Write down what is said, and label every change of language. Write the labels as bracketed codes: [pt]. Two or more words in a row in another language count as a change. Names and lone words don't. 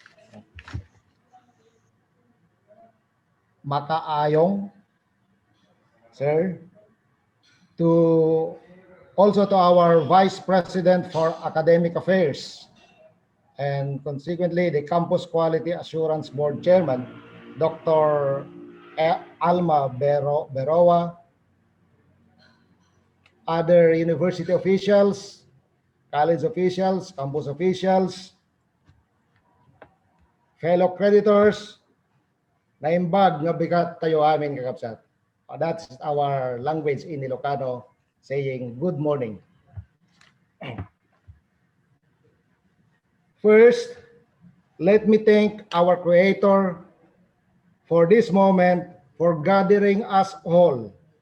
[en] Makaayong, sir, to also to our vice president for academic affairs, and consequently the campus quality assurance board chairman, Dr. Alma Beroa, other university officials, college officials, campus officials, fellow creditors, [ilo] naimbag nga bigat tayo amin kakapsat. [en] That's our language in Ilocano saying good morning. First, let me thank our Creator for this moment, for gathering us all